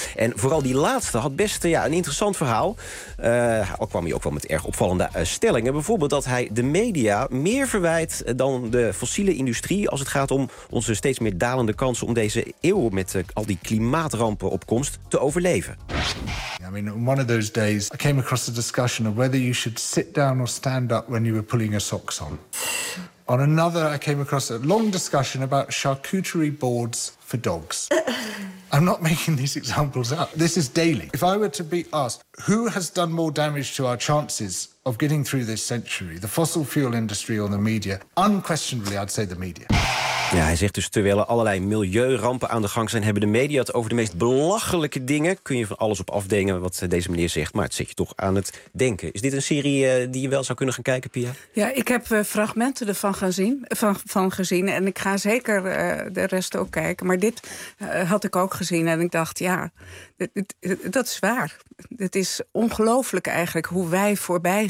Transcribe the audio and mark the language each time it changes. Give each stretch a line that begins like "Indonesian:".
Dutch: En vooral die laatste had best een interessant verhaal. Al kwam hij ook wel met erg opvallende stellingen. Bijvoorbeeld dat hij de media meer verwijt dan de fossiele industrie als het gaat om onze steeds meer dalende kans om deze eeuw met al die klimaatrampen op komst te overleven.
English: I mean, one of those days I came across a discussion of whether you should sit down or stand up when you were pulling your socks on. On another, I came across a long discussion about charcuterie boards for dogs. I'm not making these examples up. This is daily. If I were to be asked, who has done more damage to our chances of getting through this century, the fossil fuel industry or the media? Unquestionably, I'd say the media.
Dutch: Ja, hij zegt dus, terwijl er allerlei milieurampen aan de gang zijn... hebben de media het over de meest belachelijke dingen. Kun je van alles op afdenken wat deze meneer zegt... maar het zet je toch aan het denken. Is dit een serie die je wel zou kunnen gaan kijken, Pia? Ja, ik heb fragmenten ervan gezien. En ik ga zeker de rest ook kijken. Maar dit had ik ook gezien en ik dacht, ja, dat is waar. Het is ongelooflijk eigenlijk hoe wij voorbij